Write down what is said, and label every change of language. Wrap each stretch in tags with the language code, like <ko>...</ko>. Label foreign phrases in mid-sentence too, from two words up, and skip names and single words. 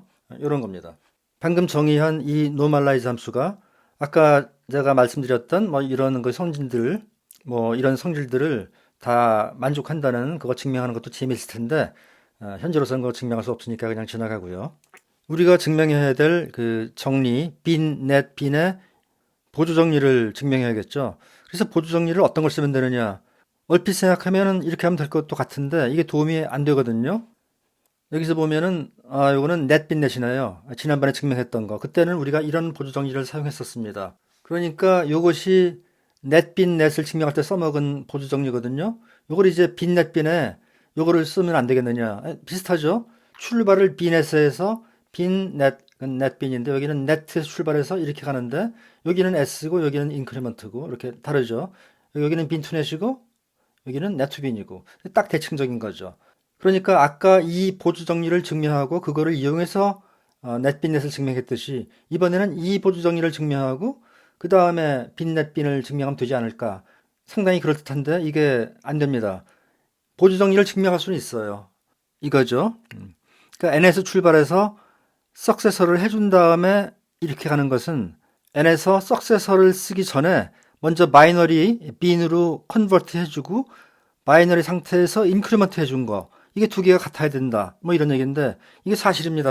<ko>이런 겁니다. 방금 정의한 이 normalize 함수가 아까 제가 말씀드렸던 뭐 이런 그 성질들, 뭐 이런 성질들을 다 만족한다는 그거 증명하는 것도 재미있을 텐데 현재로서는 그거 증명할 수 없으니까 그냥 지나가고요. 우리가 증명해야 될 그 정리, bin, net, bin의 보조 정리를 증명해야겠죠. 그래서 보조 정리를 어떤 걸 쓰면 되느냐? 얼핏 생각하면은 이렇게 하면 될 것도 같은데 이게 도움이 안 되거든요. 여기서 보면은 요거는 net, bin, net이나요. 지난번에 증명했던 거. 그때는 우리가 이런 보조 정리를 사용했었습니다. 그러니까 요것이 net, bin, net을 증명할 때 써먹은 보조 정리거든요. 요걸 이제 bin, net, bin에 요거를 쓰면 안 되겠느냐? 비슷하죠? 출발을 bin에서 해서 bin, net, net, bin인데 여기는 net에서 출발해서 이렇게 가는데 여기는 s고 여기는 increment고 이렇게 다르죠. 여기는 bin to net이고 여기는 net to bin이고 딱 대칭적인 거죠. 그러니까 아까 이 보조 정리를 증명하고 그거를 이용해서 net, bin, net을 증명했듯이 이번에는 이 보조 정리를 증명하고 그 다음에 bin, net, bin을 증명하면 되지 않을까. 상당히 그럴듯한데 이게 안 됩니다. 보조 정리를 증명할 수는 있어요. 이거죠. 그러니까 n에서 출발해서 석세서를 해준 다음에 이렇게 가는 것은 n에서 석세서를 쓰기 전에 먼저 마이너리 bin으로 컨버트 해주고 마이너리 상태에서 인크리먼트 해준 거 이게 두 개가 같아야 된다 뭐 이런 얘기인데 이게 사실입니다.</ko>